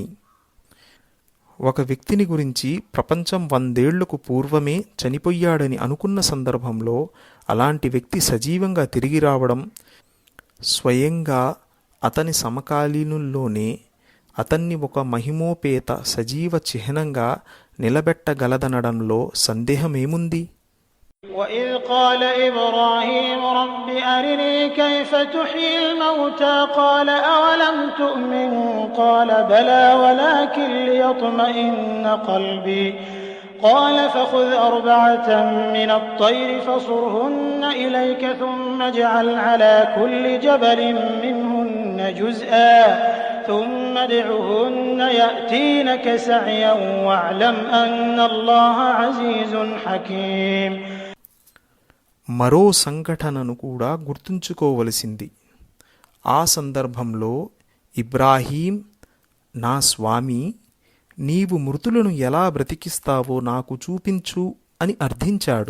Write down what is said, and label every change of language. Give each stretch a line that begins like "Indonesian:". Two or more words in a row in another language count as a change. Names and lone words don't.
Telugu: ఒక వ్యక్తిని గురించి ప్రపంచం 100 ఏళ్లకు పూర్వమే చనిపోయాడని అనుకున్న సందర్భంలో అలాంటి వ్యక్తి సజీవంగా తిరిగి రావడం, స్వయంగా అతని సమకాలీనుల్లోనే అతన్ని ఒక మహిమోపేత సజీవ చిహ్నంగా నిలబెట్టగలదనడంలో సందేహమేముంది?
Arabic: وإذ قال إبراهيم رب أرني كيف تحيي الموتى قال أولم تؤمن قال بلى ولكن ليطمئن قلبي قال فخذ 4 من الطير فصرهن إليك ثم اجعل على كل جبل منهن جزءا ثم ادعهن يأتينك سعيا واعلم أن الله عزيز حكيم.
Telugu: మరో సంఘటనను కూడా గుర్తుంచుకోవలసింది. ఆ సందర్భంలో ఇబ్రాహీం, నా స్వామి, నీవు మృతులను ఎలా బ్రతికిస్తావో నాకు చూపించు అని అర్థించాడు.